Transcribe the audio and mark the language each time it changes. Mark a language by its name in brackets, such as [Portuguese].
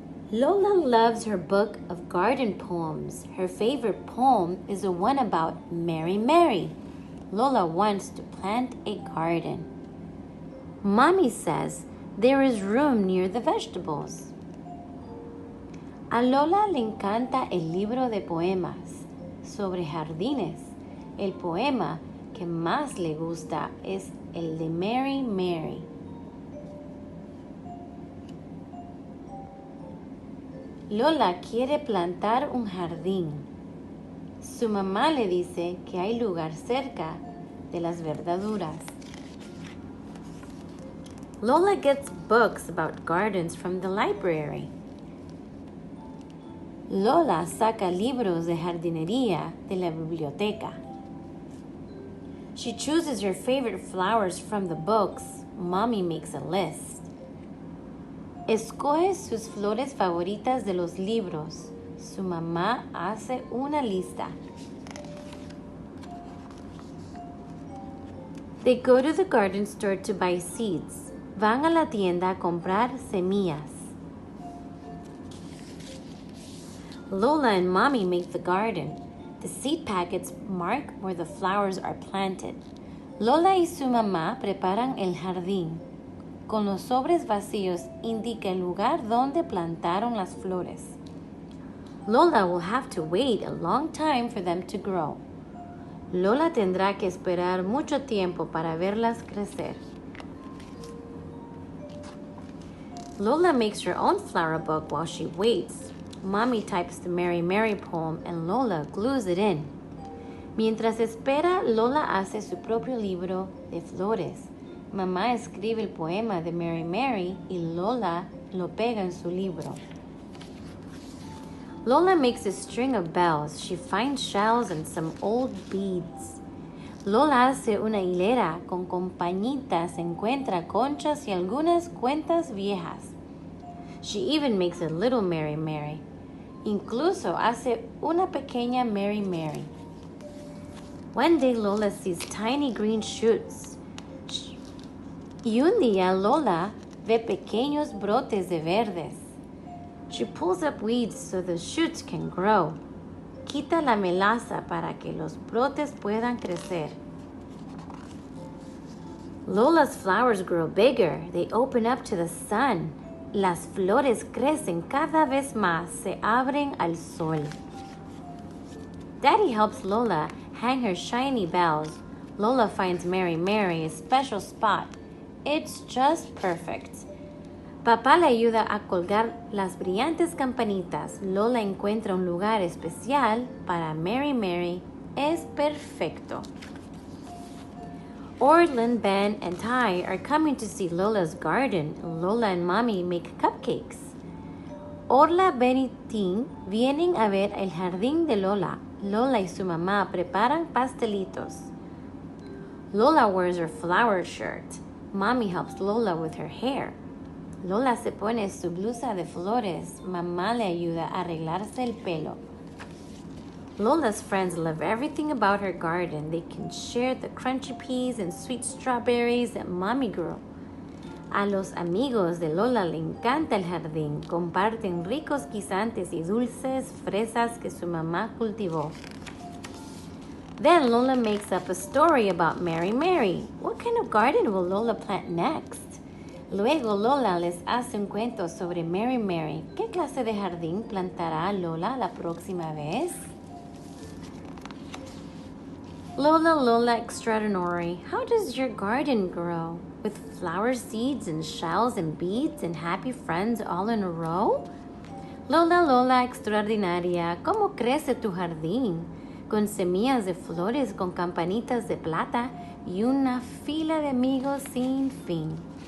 [English] Lola loves her book of garden poems. Her favorite poem is the one about Mary Mary. Lola wants to plant a garden. Mommy says there is room near the vegetables. [Spanish] A Lola le encanta el libro de poemas sobre jardines. El poema que más le gusta es el de Mary Mary. Lola quiere plantar un jardín. Su mamá le dice que hay lugar cerca de las verduras. [English] Lola gets books about gardens from the library. [Spanish] Lola saca libros de jardinería de la biblioteca. [English] She chooses her favorite flowers from the books. Mommy makes a list. [Spanish] Escoge sus flores favoritas de los libros. Su mamá hace una lista. [English] They go to the garden store to buy seeds. [Spanish] Van a la tienda a comprar semillas. [English] Lola and Mommy make the garden. The seed packets mark where the flowers are planted. [Spanish] Lola y su mamá preparan el jardín. Con los sobres vacíos indica el lugar donde plantaron las flores. [English] Lola will have to wait a long time for them to grow. [Spanish] Lola tendrá que esperar mucho tiempo para verlas crecer. [English] Lola makes her own flower book while she waits. Mommy types the Mary Mary poem and Lola glues it in. [Spanish] Mientras espera, Lola hace su propio libro de flores. Mamá escribe el poema de Mary Mary y Lola lo pega en su libro. [English] Lola makes a string of bells. She finds shells and some old beads. [Spanish] Lola hace una hilera con compañitas, encuentra conchas y algunas cuentas viejas. [English] She even makes a little Mary Mary. [Spanish] Incluso hace una pequeña Mary Mary. [English] One day Lola sees tiny green shoots. [Spanish] Y un día Lola ve pequeños brotes de verdes. [English] She pulls up weeds so the shoots can grow. [Spanish] Quita la melaza para que los brotes puedan crecer. [English] Lola's flowers grow bigger. They open up to the sun. [Spanish] Las flores crecen cada vez más, se abren al sol. [English] Daddy helps Lola hang her shiny bells. Lola finds Mary Mary a special spot. It's just perfect. [Spanish] Papá le ayuda a colgar las brillantes campanitas. Lola encuentra un lugar especial para Mary Mary. Es perfecto. [English] Orlin, Ben, and Ty are coming to see Lola's garden. Lola and Mommy make cupcakes. [Spanish] Orla, Ben y Tim vienen a ver el jardín de Lola. Lola y su mamá preparan pastelitos. [English] Lola wears her flower shirt. Mommy helps Lola with her hair. [Spanish] Lola se pone su blusa de flores. Mamá le ayuda a arreglarse el pelo. [English] Lola's friends love everything about her garden. They can share the crunchy peas and sweet strawberries that Mommy grew. [Spanish] A los amigos de Lola le encanta el jardín. Comparten ricos guisantes y dulces fresas que su mamá cultivó. [English] Then Lola makes up a story about Mary Mary. What kind of garden will Lola plant next? [Spanish] Luego Lola les hace un cuento sobre Mary Mary. ¿Qué clase de jardín plantará Lola la próxima vez? [English] Lola, Lola extraordinary, how does your garden grow? With flower seeds and shells and beads and happy friends all in a row? [Spanish] Lola, Lola extraordinaria, ¿cómo crece tu jardín? Con semillas de flores, con campanitas de plata y una fila de amigos sin fin.